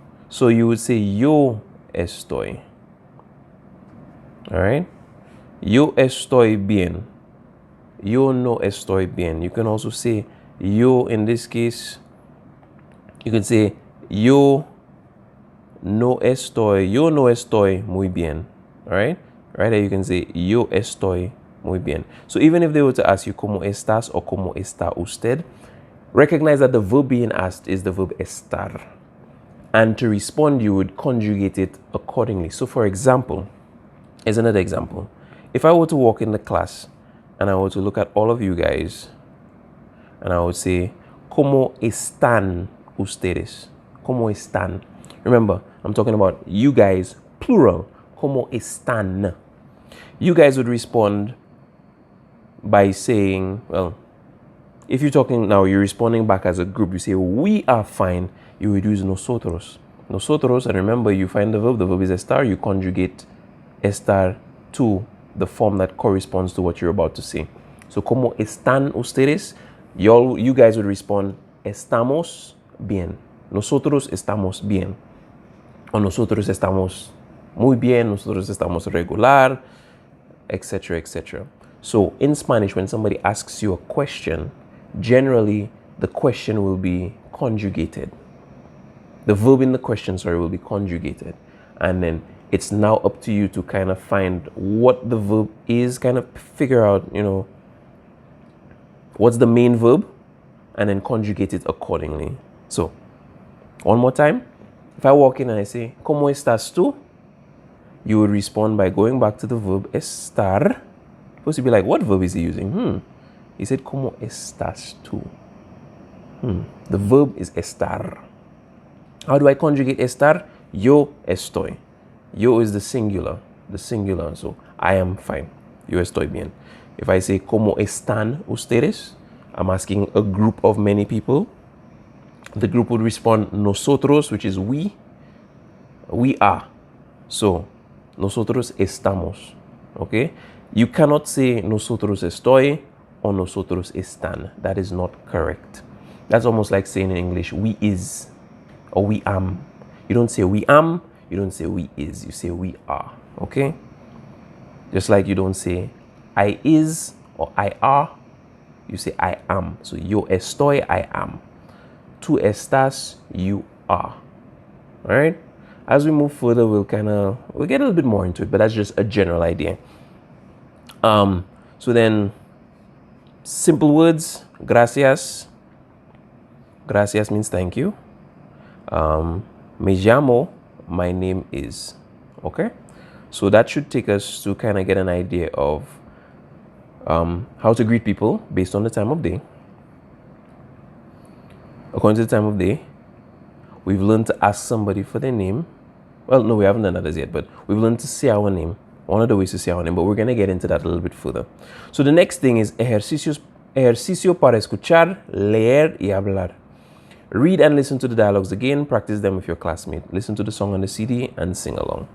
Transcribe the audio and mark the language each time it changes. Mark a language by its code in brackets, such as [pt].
[en] So you would say yo estoy. All right. [es] Yo estoy bien. yo no estoy bien. [en] You can also say yo in this case. You can say [es] yo no estoy muy bien. [en] All right? Right there you can say [es] yo estoy muy bien. [en] So even if they were to ask you [es] cómo estás [en] or [es] cómo está usted, [en] recognize that the verb being asked is the verb estar. And to respond, you would conjugate it accordingly. So for example, here's another example. If I were to walk in the class and I were to look at all of you guys and I would say, [es] ¿Cómo están ustedes? ¿Cómo están? [en] Remember, I'm talking about you guys, plural. [es] ¿Cómo están? [en] You guys would respond by saying, well, if you're talking now, you're responding back as a group. You say, we are fine. You would use nosotros. Nosotros, and remember, you find the verb is estar. You conjugate estar to the form that corresponds to what you're about to say. So, [es] ¿Cómo están ustedes? [en] You guys would respond, [es] estamos bien. Nosotros estamos bien. O nosotros estamos muy bien. Nosotros estamos regular, etc., etc. [en] So, in Spanish, when somebody asks you a question, generally, the question will be conjugated. The verb in the question, will be conjugated. And then it's now up to you to kind of find what the verb is, kind of figure out, what's the main verb, and then conjugate it accordingly. So, one more time. If I walk in and I say, [es] ¿Cómo estás tú? [en] You would respond by going back to the verb estar. Supposed to be like, what verb is he using? He said, [es] ¿Cómo estás tú? [en] The verb is estar. How do I conjugate estar? [es] Yo estoy. [en] Yo is the singular. So, I am fine. [es] Yo estoy bien. [en] If I say, [es] ¿Cómo están ustedes? [en] I'm asking a group of many people. The group would respond, nosotros, which is we. We are. So, [es] nosotros estamos. [en] Okay? You cannot say, [es] nosotros estoy [en] or [es] nosotros están. [en] That is not correct. That's almost like saying in English, we is or we am. You don't say we am, you don't say we is, you say we are. Okay? Just like you don't say I is or I are, you say I am. So [es] yo estoy, [en] I am. [es] Tú estás, [en] you are. All right? As we move further, we'll get a little bit more into it, but that's just a general idea. So then, simple words, gracias. Gracias means thank you. [es] Me llamo, [en] my name is. Okay? So that should take us to kind of get an idea of how to greet people based on the time of day. According to the time of day, we've learned to ask somebody for their name. Well, no, we haven't done that as yet, but we've learned to say our name. One of the ways to say our name, but we're going to get into that a little bit further. So the next thing is [es] ejercicio para escuchar, leer y hablar. [en] Read and listen to the dialogues again. Practice them with your classmate. Listen to the song on the CD and sing along.